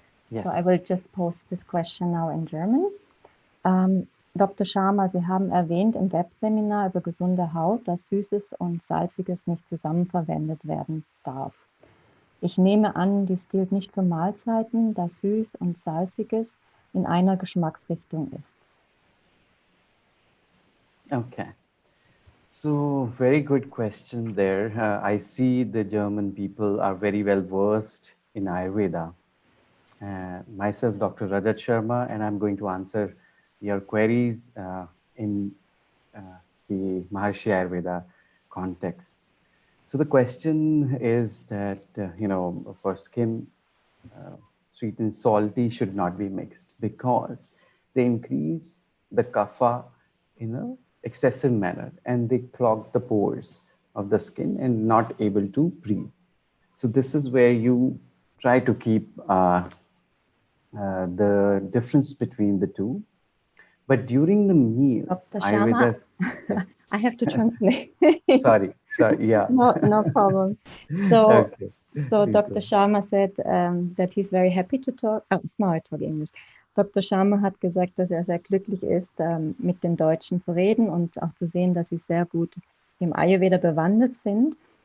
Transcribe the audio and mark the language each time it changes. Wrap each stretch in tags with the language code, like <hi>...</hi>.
<en>Yes. So I will just post this question now in German.</en> <de>Dr. Sharma, Sie haben erwähnt im Webseminar über gesunde Haut, dass Süßes und Salziges nicht zusammen verwendet werden darf. Ich nehme an, dies gilt nicht für Mahlzeiten, da Süß und Salziges in einer Geschmacksrichtung ist.</de> <en>Okay. So very good question there. I see the German people are very well versed in Ayurveda. Myself, Dr. Rajat Sharma, and I'm going to answer your queries in the Maharishi Ayurveda context. So the question is that, for skin, sweet and salty should not be mixed because they increase the kapha in an excessive manner and they clog the pores of the skin and not able to breathe. So this is where you try to keep the difference between the two. But during the meal, Dr. Sharma, yes. I have to translate. sorry, yeah. No problem. So, Okay. so Dr. Sharma said that he's very happy to talk. Oh, now I talk English. Dr.</en> <de>Sharma hat gesagt, dass er sehr glücklich ist, mit den Deutschen zu reden und auch zu sehen, dass sie sehr gut im Ayurveda bewandert sind.</de>